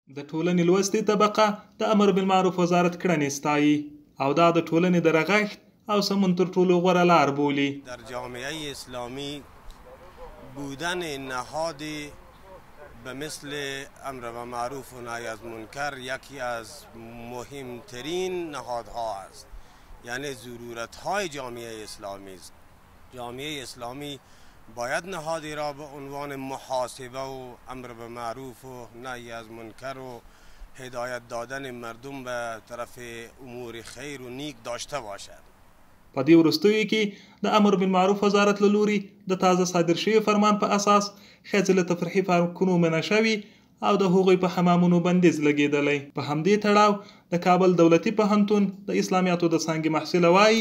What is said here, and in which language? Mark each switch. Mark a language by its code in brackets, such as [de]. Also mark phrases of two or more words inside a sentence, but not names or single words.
[ps] د ټولنې لوستې طبقه د امر بالمعروف وزارت کړنې ستایي او دا د ټولنې د رغښت او سمون تر ټولو غوره لار بولي. [fa] در جامعه اسلامی بودن نهادی به مثل امر بالمعروف و نهی از منکر یکی از مهمترین نهادها است، یعنی ضرورت‌های جامعه اسلامی است. جامعه اسلامی باید نهادی را به عنوان محاسبه و امر بالمعروف و نهی از منکر و هدایت دادن مردم به طرف امور خیر و نیک داشته باشد. [ps] په دې وروستیو کې د امر بالمعروف وزارت له لوري د تازه صادر شوي فرمان په اساس ښځې له تفریحي پارکونو منع شوي او د هغوی په حمامونو بندیز لګېدلی. په همدې تړاو د کابل دولتي پوهنتون د اسلامیاتو د څانګې محصله وایي